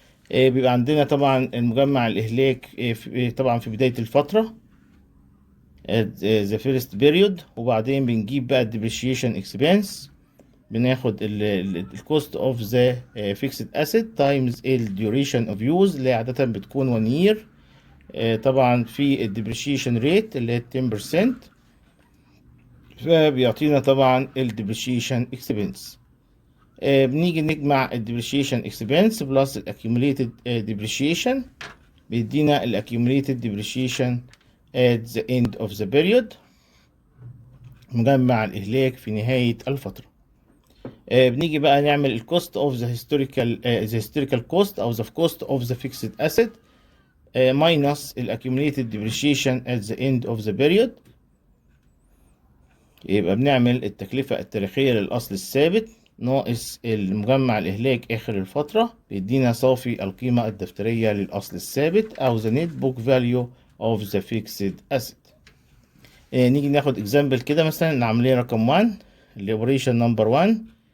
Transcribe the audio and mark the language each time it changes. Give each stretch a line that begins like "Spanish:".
Arabic: بيبقى عندنا طبعا المجمع الاهلاك طبعا في بدايه الفتره
English: at the first period،
Arabic: وبعدين بنجيب بقى depreciation expense، بناخد ال
English: cost of the fixed asset times
Arabic: ال
English: duration of use
Arabic: اللي عادة بتكون 1 year، طبعا في ال depreciation rate اللي هي 10%، فبيعطينا طبعا ال depreciation expense. بنيجي نجمع ال
English: depreciation expense plus
Arabic: ال
English: accumulated depreciation، بيدينا ال accumulated depreciation at the end of the period،
Arabic: مجمع الإهلاك في نهاية الفترة. بنيجي بقى نعمل
English: ال cost of the historical cost أو the cost of the fixed asset minus ال accumulated depreciation at the end of the period.
Arabic: يبقى بنعمل التكلفة التاريخية للأصل الثابت ناقص المجمع الإهلاك آخر الفترة، بيدينا صافي القيمة الدفترية للأصل الثابت أو
English: the net book value of the fixed asset. نيجي ناخد example كده، مثلا العملية رقم 1 اللي اوبريشن نمبر 1.